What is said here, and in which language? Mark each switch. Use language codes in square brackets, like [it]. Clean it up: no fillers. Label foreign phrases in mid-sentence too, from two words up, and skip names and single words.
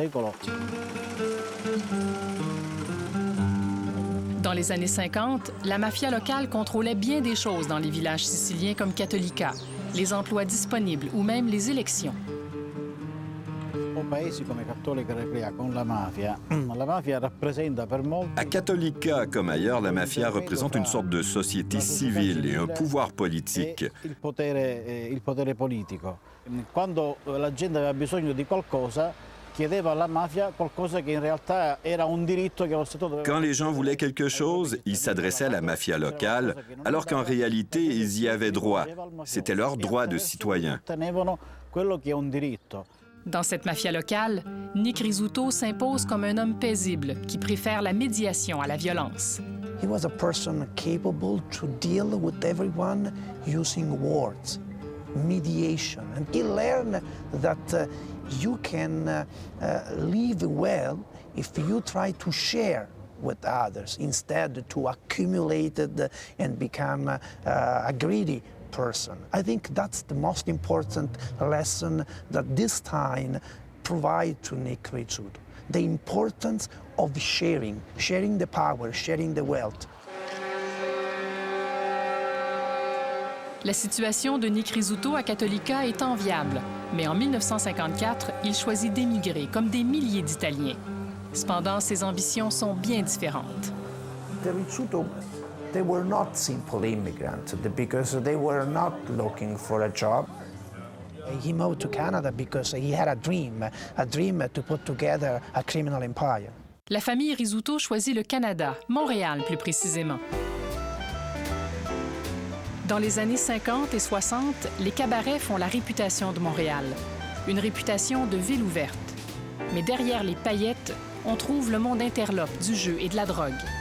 [fr] Dans les années 50, la mafia locale contrôlait bien des choses dans les villages siciliens comme Cattolica, les emplois disponibles ou même les élections. À Cattolica, comme ailleurs, la mafia représente une sorte de société civile et un pouvoir politique. [it] Quando la gente aveva bisogno di qualcosa, chiedeva alla mafia qualcosa che in realtà era un diritto che lo Stato doveva... [fr] Quand les gens voulaient quelque chose, ils s'adressaient à la mafia locale, alors qu'en réalité, ils y avaient droit. C'était leur droit de citoyen. Dans cette mafia locale, Nick Rizzuto s'impose comme un homme paisible qui préfère la médiation à la violence. [en] He was a person capable to deal with everyone using words, mediation. And he learned that you can live well if you try to share with others instead to accumulate and become a greedy person. I think that's the most important lesson that this time provides to Nick Rizzuto. The importance of sharing the power, sharing the wealth. [fr] La situation de Nick Rizzuto à Cattolica est enviable, mais en 1954, il choisit d'émigrer comme des milliers d'Italiens. Cependant, ses ambitions sont bien différentes. [en] The Rizzuto, they were not simple immigrants because they were not looking for a job. He moved to Canada because he had a dream to put together a criminal empire. [fr] La famille Rizzuto choisit le Canada, Montréal plus précisément. Dans les années 50 et 60, les cabarets font la réputation de Montréal, une réputation de ville ouverte. Mais derrière les paillettes, on trouve le monde interlope du jeu et de la drogue.